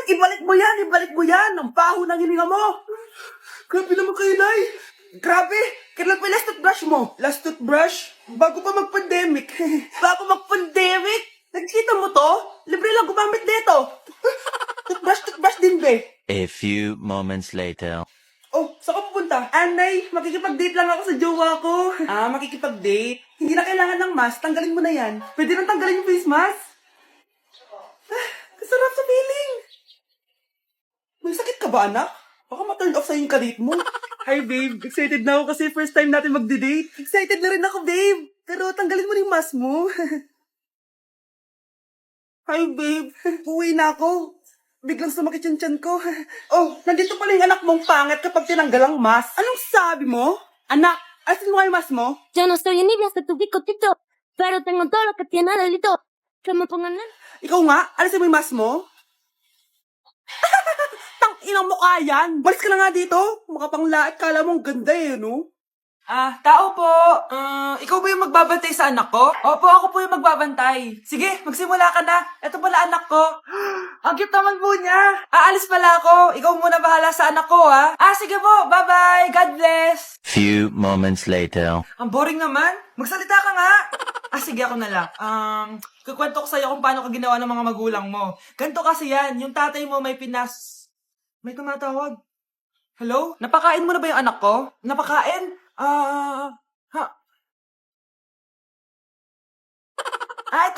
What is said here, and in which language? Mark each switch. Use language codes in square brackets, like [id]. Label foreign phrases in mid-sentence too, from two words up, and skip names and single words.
[tl] Ibalik mo yan. Ang baho ng hininga mo. Grabe naman kayo, Nay. Grabe. Kailan pa [en] last toothbrush [tl] mo? [en] Last toothbrush? [tl] Bago pa mag-pandemic. Bago mag-pandemic? Nakikita mo to? Libre lang gumamit dito. Toothbrush din, be. [en] A few moments later. [tl] Saan ka pupunta? Nay, makikipag-date lang ako sa jowa ko. Makikipag-date? Hindi na kailangan ng mask. Tanggalin mo na yan. Pwede nang tanggalin yung [en] face mask. [tl] Kasarap sa feeling. May sakit ka ba, anak? Baka ma- [en] turn off [tl] sa'yo yung kadate mo. [en] Hi, babe. [tl] Excited na ako kasi [en] first time [tl] natin magde-date. Excited na rin ako, babe. Pero tanggalin mo yung mask mo. [en] Hi, babe. [tl] Uwi na ako. Biglang sumakit yung tiyan ko. Nandito pala yung anak mong pangit kapag tinanggal ang mask. Anong sabi mo? Anak, asin mo yung mask mo? [es] Yo no soy Enivia, hasta tu bicotito, pero tengo todo lo que tiene delito. Que me pongan nada. [tl] Ikaw nga, alisin mo yung mask mo. Tang-inang mukha yan. Balis ka na nga dito. Makapanglait, kala mong ganda no? Tao po. Ikaw ba yung magbabantay sa anak ko? Opo, ako po yung magbabantay. Sige, magsimula ka na. Ito pala anak ko. Ang cute naman po niya. Aalis pala ako. Ikaw muna bahala sa anak ko, sige po. [en] Bye-bye. God bless. Few moments later. [tl] Ang boring naman. Magsalita ka nga. Sige, ako na lang. Kukwento ko sa'yo kung paano ka ginawa ng mga magulang mo. Ganito kasi yan, yung tatay mo may May tumatawag. Hello? Napakain mo na ba yung anak ko? Napakain? Ha? Ito!